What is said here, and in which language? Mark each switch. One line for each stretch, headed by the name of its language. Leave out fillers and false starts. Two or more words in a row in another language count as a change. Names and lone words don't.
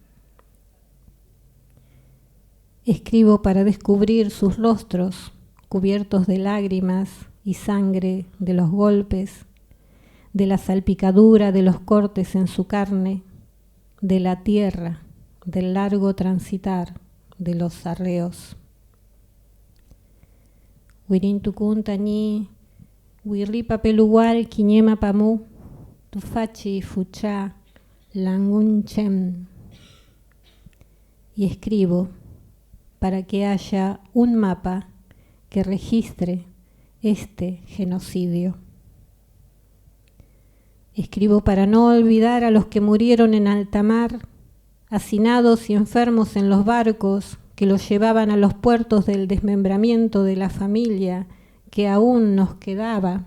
Spanish: Escribo para descubrir sus rostros cubiertos de lágrimas y sangre de los golpes, de la salpicadura de los cortes en su carne, de la tierra, del largo transitar de los arreos.
Mapuche: Wirintukun tañi, wirripa pelugual quiñema pamu, tufachi fucha, langun chem.
Spanish: Y escribo para que haya un mapa que registre este genocidio. Escribo para no olvidar a los que murieron en alta mar, hacinados y enfermos en los barcos que los llevaban a los puertos del desmembramiento de la familia que aún nos quedaba.